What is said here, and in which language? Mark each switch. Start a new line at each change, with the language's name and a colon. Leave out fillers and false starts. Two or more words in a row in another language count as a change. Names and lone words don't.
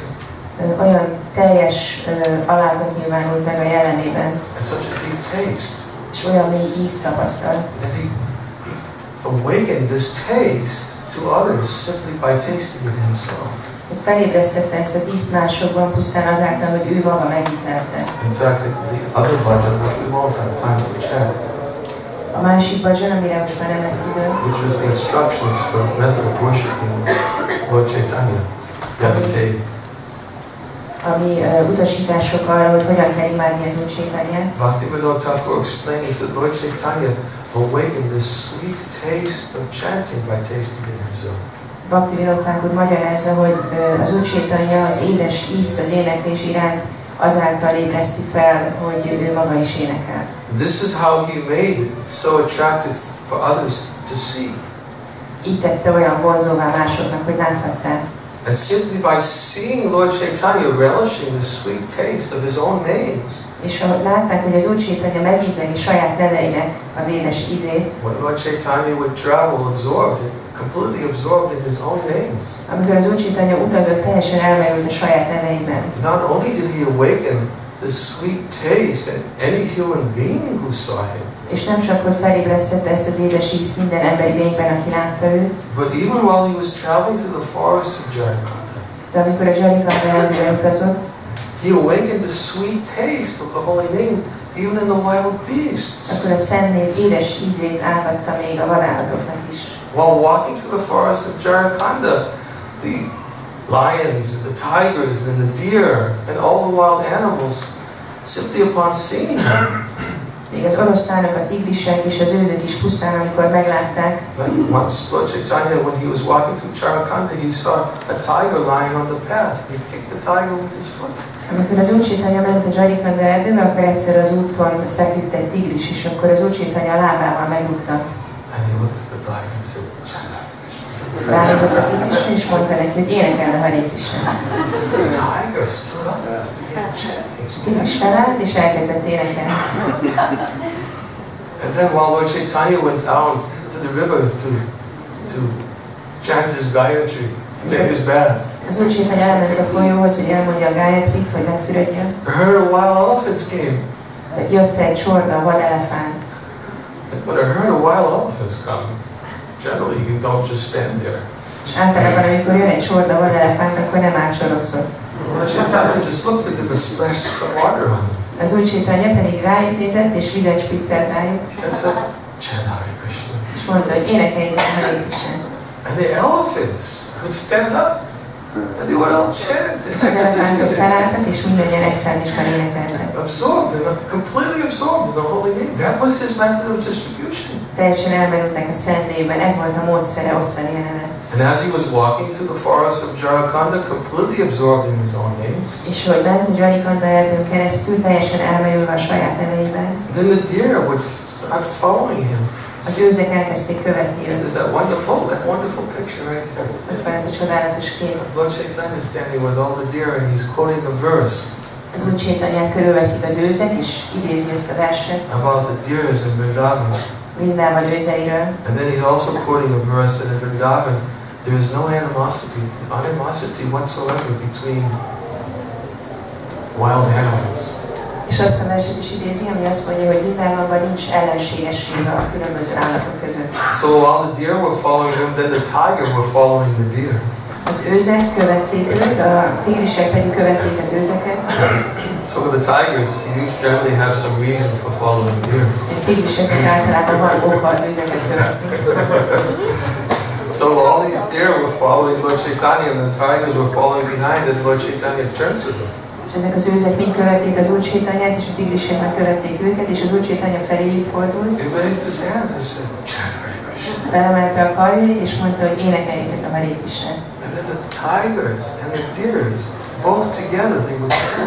Hungarian: Olyan teljes alázat nyilvánult meg a jellemében.
English: And such a deep taste.
Hungarian: És olyan mély ízt tapasztalt.
English: That he awakened this taste to others simply by tasting it himself.
Hungarian: Hogy felébresztette ezt az ízt másokban pusztán azáltal, hogy ő maga megízlelte.
English: In fact, the other bhajan, which we won't have time to chant,
Hungarian: A másik bhajan, amire most már nem lesz idő,
English: which was the instructions for method of worshiping Lord Chaitanya, Yavite.
Hungarian: ami utasítások arra, hogy hogyan kell imádni az Úr Chaitanyát.
English: Bhaktivinoda Thakur explains that Lord Chaitanya awakened this sweet taste of chanting by tasting it himself.
Hungarian: Bhaktivinoda Thakur magyarázza, hogy az Úr Chaitanya az édes ízt az éneklés iránt azáltal ébreszti fel, hogy ő maga is énekel.
English: This is how he made it so attractive for others to see.
Hungarian: Így tette olyan vonzóvá másoknak, hogy láthatták.
English: And simply by seeing Lord Chaitanya relishing the sweet taste of his own names.
Hungarian: És ahogy látták, hogy az Úr Chaitanya megízleli saját neveinek az édes ízét,
English: When Lord Chaitanya would travel completely absorbed in his own names.
Hungarian: amikor az Úr Chaitanya utazott, teljesen elmerült a saját neveiben.
English: Not only did he awaken the sweet taste in any human being who saw him,
Hungarian: És nem csak, hogy felébresztette ezt az édes ízt minden emberi lényben, aki látta őt,
English: but even while he was traveling through the forest of Jharkhand,
Hungarian: de amikor a Jharkhanda erdőre utazott,
English: he awakened the sweet taste of the holy name even in the wild beasts.
Hungarian: akkor a szent név édes ízét átadta még a vadállatoknak is.
English: While walking through the forest of Jharkhanda, the lions, the tigers, and the deer, and all the wild animals, simply upon seeing him.
Hungarian: Még az oroszlánok, a tigrisek és az őzök is pusztán, amikor meglátták.
English: Like once Lord Chaitanya, when he was walking through Charakanda, he saw a tiger lying on the path. He kicked the tiger with his foot.
Hungarian: Amikor az Úr Chaitanya ment a Jarikanda erdőbe, akkor egyszer az úton feküdt egy tigris, és akkor az Úr Chaitanya a lábával megrúgta.
English: And he looked at the tiger and said, "Chant Hare Krishna."
Hungarian: Ránézett a tigrisre, és mondta neki, hogy énekeld a Hare Krishna.
English: The tiger stood up and began chanting.
Hungarian: A tigris felállt, és elkezdett énekelni.
English: And then while Lord Chaitanya went down to the river to chant his Gayatri, take his bath,
Hungarian: Az Úr Chaitanya elment a folyóhoz, hogy elmondja a Gayatrit, hogy megfürödjön.
English: I heard a wild elephants came.
Hungarian: Jött egy csorda vadelefánt.
English: And when I heard a wild elephants come, generally you don't just stand there.
Hungarian: És általában, amikor jön egy csorda vadelefánt, akkor nem átsorogszol.
English: Lord Chaitanya just looked at them and splashed some water on them.
Hungarian: Az Úr Chaitanya pedig rájuk nézett, és vizet spriccelt rájuk.
English: And said, "Chant Hare Krishna."
Hungarian: És mondta, hogy énekeljétek a Hare Krishnát.
English: And the elephants would stand up and they would all chant.
Hungarian: És az elefántok felálltak, és mindannyian extázisban énekeltek.
English: Completely absorbed in the holy name. That was his method of distribution.
Hungarian: Teljesen elmerültek a Szent Névben, ez volt a módszere osztani a nevet.
English: And as he was walking through the forest of Jarakanda, completely absorbed in his own names,
Hungarian: És hogy ment a Jarikanda erdőn keresztül, teljesen elmerülve a saját neveiben,
English: then the deer would start following him.
Hungarian: az őzek elkezdték követni őt.
English: There's that wonderful picture right there.
Hungarian: Ott van ez a csodálatos kép.
English: Lord Chaitanya is standing with all the deer and he's quoting a verse
Hungarian: Az Úr Chaitanyát körülveszik az őzek, és idézi ezt a verset
English: about the deers in Vrindavan.
Hungarian: Vrindában őzeiről.
English: And then he's also quoting a verse that in Vrindavan there is no animosity whatsoever between wild animals.
Hungarian: És azt a verset is idézi, ami azt mondja, hogy Vrindában nincs ellenségesség a különböző állatok között.
English: So while the deer were following him, then the tiger were following the deer.
Hungarian: Az őzek követték őt, a tigrisek pedig követték az őzeket.
English: So the tigers generally have some reason for following deer.
Hungarian: A tigriseknek általában van oka az őzeket követni.
English: So all these deer were following Lord Chaitanya and the tigers were following behind and Lord Chaitanya turned to them.
Hungarian: És ezek az őzek mind követték az Úr Chaitanyát, és a tigrisek meg követték őket, és az Úr Chaitanya feléjük fordult.
English: He raised his hands and said, "Chant Hare Krishna."
Hungarian: Felemelte a karjait, és mondta, hogy énekeljétek a Hare Krishnát.
English: And then the tigers and the deers, both together, they would chant.